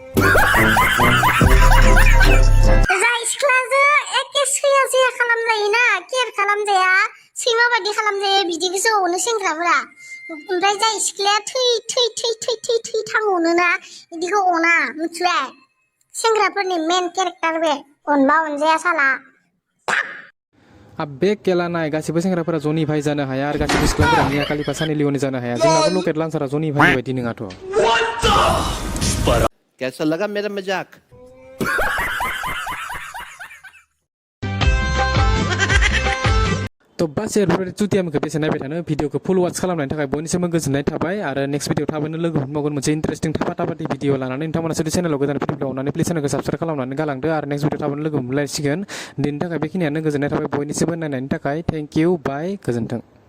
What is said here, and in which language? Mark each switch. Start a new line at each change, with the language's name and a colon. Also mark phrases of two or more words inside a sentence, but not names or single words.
Bodo: जाय सिख्लाजों एखे सैया खालामजायोना केयार खालामजाया सैमा बायदि खालामजायो बिदिखौसो अनो सेंग्राफोरा ओमफ्राय जाय सिख्लाया थै थांअनोना बिदिखौ अना मिथिबाय सेंग्राफोरनि मेन केरेक्टार बे अनबा अनजाया साला बे केला नाय गासिबो सेंग्राफोरा जनि भाई जानो हाया आरो गासिबो सिख्लाफोरा मिया कालिफा सानि लिअनि जानो हाया जोंनाबो लकेट लान्सारा जनि भाई बायदि नङाथ'
Hindi: कैसा लगा मेरा मजाक तो बास
Bodo: एरफोरबायदि चुतियामखौ बेसे नायबाय थानो भिडिअखौ
English: full watch
Bodo: खालामनायनि थाखाय बयनिसिमबो गोजोननाय थाबाय आरो
English: next video
Bodo: थाबैनो लोगो मोनबावगोन मोनसे इन्टारेस्टिं थाबाथाबादि भिडिअ लानानै नोंथांमोना जुदि चेनेलाव गोदान फैदोंब्ला अननानै प्लिज चेनेलखौ साबस्क्राइब खालामनानै गालांदो आरो
English: next video
Bodo: थाबैनो लोगो मोनलायसिगोन दिनैनि थाखाय बेखिनियानो गोजोननाय थाबाय बयनिसिमबो नायनायनि थाखाय
English: thank you bye
Bodo: गोजोन्थों